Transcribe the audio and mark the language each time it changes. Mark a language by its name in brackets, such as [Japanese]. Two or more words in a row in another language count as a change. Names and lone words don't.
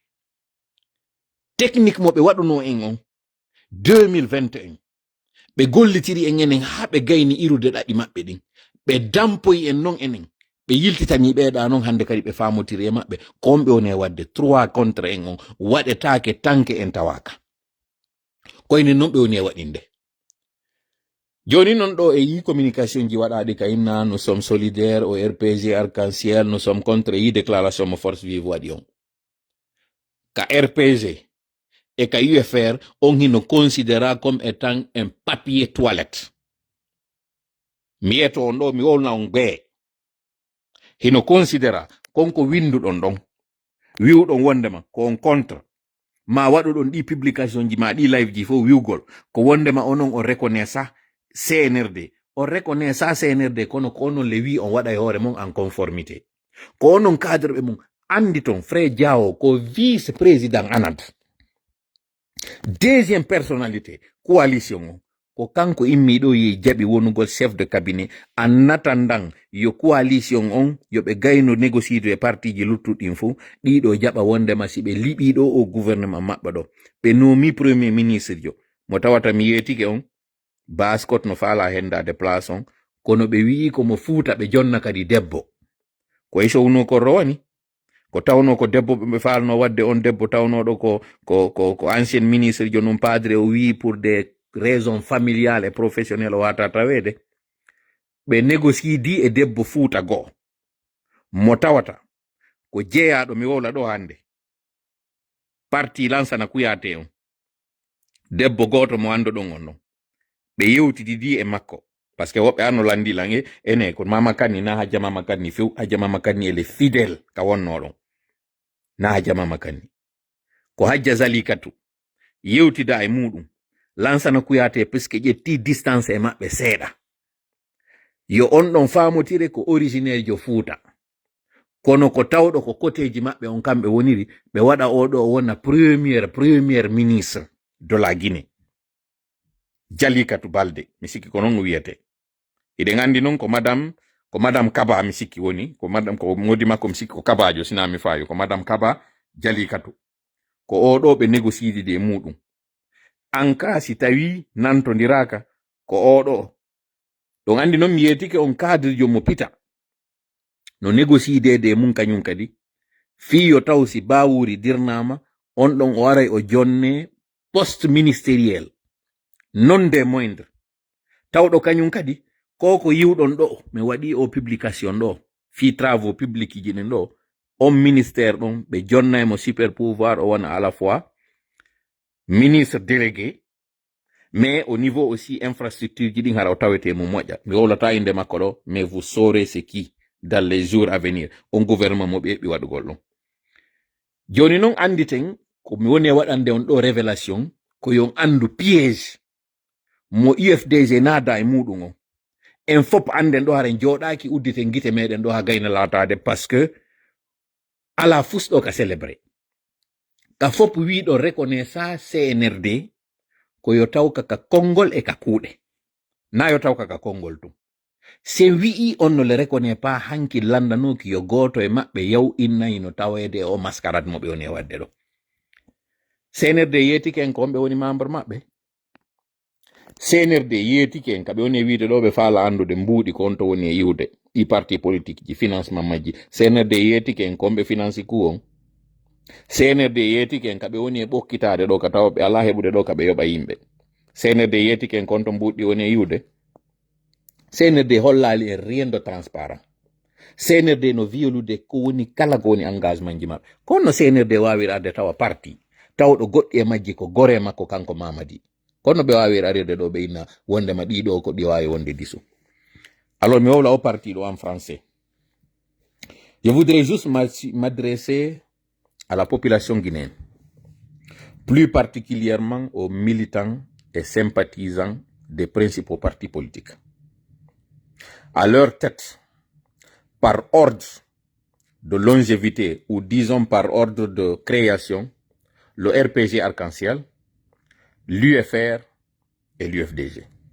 [Fula] technique mo ɓe waɗuno en on 2021 ɓe gollitiri en enen ha ɓe gayni irude ɗaɗi maɓɓe ɗin ɓe dampoyi en non enen ɓe yiltitani ɓeɗa noon hande kadi ɓe famotiri e maɓɓe komɓe woni wadde 3 contre en on waɗetake tanke en tawaka koyne noon ɓe woni waɗinde joni noon ɗo e yi communication ji waɗaɗi ka inna [French] nous sommes solidaires au RPG Arc-en-Ciel nous sommes contre [Fula] yi déclaration mo [French] force vive [Fula] waɗi on ka RPG et ka UFR on hino considéra [French] comme étant un papier toilette [Fula] mi yeto on ɗo mi wolna on ɓee hino considéra konko winduɗon ɗon wiwɗon wondema ko on contre ma waɗuɗon ɗi publication ji ma ɗi live ji fof wiwgol ko wondema onon on reconnaissa CNRD on reconnaissa CNRD kono ko onon le wi on waɗa e hoore mon [French] en conformité [Fula] ko onon cadre ɓe mum anditon Frère Diao ko vice-président anad. [French] Deuxième personnalité, [Fula] coalition, ko kanko immiɗo ye jaɓi wonugol [French] chef de cabinet en attendant [Fula] yo coalition on yoɓe gayno négocier e partiji luttuɗin fou ɗiɗo jaɓa wondema si ɓe liɓiɗo o gouvernement maɓɓa ɗo ɓe nomi [French] premier ministre [Fula] jo mo tawata mi yetike on baskot no faala hendade place on kono ɓe wi'i komo fuuta ɓe jonna kadi debbo ko isowno ko rowani ko tawno ko debbo ɓe falno wadde on debbo tawnoɗo ko [French] ancien ministre [Fula] jo non padre o wi [French] pour des raisons familiales et professionnelles [Fula] o wata tawede ɓe négocie di e debbo fuuta goo mo tawata ko jeeyaɗo mi wowla ɗo hande parti lansana kuyate on debbo goto mo ando ɗon on non ɓe yewtidi di e makko [French] par ce que [Fula] woɓɓe anno landi lange ene ko mama kanni na hajja mama kanni few hajja mama kanni ele fidèle ka wonnoɗon na hajja mama kanni ko hajja zalikatu yewtida e muɗum lansana kuyate puisque ƴetti distance e maɓɓe seeɗa yo on ɗon famotire ko originaire jo fuuta kono ko tawɗo ko cotéji maɓɓe on kamɓe woniri ɓe waɗa oɗo wona [French] premier ministre de la Guinée [Fula] Jalikatu Balde mi sikki ko non wiyete iɗen andi noon ko madame Kaba mi sikki woni ko modi makko mi sikki ko Kabajo sina mi fayo ko madame Kaba Jalikatu ko oɗo ɓe négocier de muɗum anka si tawi nantodiraka ko oɗo ɗon andi noon mi yetike on cadre jo mo pita no négocier de mum kañum kadi fiyo taw si bawuri dirnama on ɗon o waray o jonne [French] poste ministériel non des moindres [Fula] tawɗo kañum kadi ko yiwɗon ɗo mi waɗi o publication ɗo fi [French] travaux publics [Fula] ji ɗen ɗo on ministère ɗon ɓe jonna mo [French] super pouvoir [Fula] o wona [French] à la fois ministre délégué mais au niveau aussi infrastructure [Fula] ji ɗin hara o tawete mo moƴƴa mi wowlata inde makko ɗo [French] mais vous saurez ce qui dans les jours à venir [Fula] on gouvernement mo ɓeɓi waɗugol ɗon joni noon anditen ko mi woni waɗande on ɗo révélation ko yon andu piège mo UFDG naada e muɗum on en fop anden ɗo haren joɗaki udditen gite meɗen ɗo ha gayna latade parce que ala fusɗo ka célébré ka fop wiɗo reconnaissa CNRD ko yo taw ka kongol e ka kuuɗe na yo taw ka kongol tum se wi'i on [French] ne le reconnaît pas [Fula] hanki landanoki yo goto e maɓɓe yaw innayi no tawede o mascarade mo ɓe woni e wadde ɗo CNRD yetike en ko on ɓe woni membre maɓɓe CNRD yetike en kaɓe woni e wiide ɗo ɓe faala andude mbuuɗi ko on to woni e yiwde ɗi [French] parti politique [Fula] ji financement majji CNRD yetike en ko on ɓe finance ku on CNRD yetike en kaɓe woni e ɓokkitade ɗo ka tawa ɓe ala heɓude ɗo kaɓe yoɓa yimɓe CNRD yetike en kon to mbuuɗi woni e yiwde CNRD hollali e [French] rien de transparent [Fula] CNRD no violude ko woni kala ko woni engagement ji maɓɓe kono CNRD wawirade tawa parti tawɗo goɗɗi e majji ko gore makko kanko Mamadi kono ɓe wawi aride ɗo ɓe inna wondema ɗiɗo ko ɗi wawi wonde disu alors mi wowla o parti ɗo [French] en français je voudrais juste m'adresser à la population guinéenne plus particulièrement aux militants et sympathisants des principaux partis politiques à leur tête par ordre de longévité ou disons par ordre de création le RPG Arc-en-Ciel, l'UFR et l'UFDG.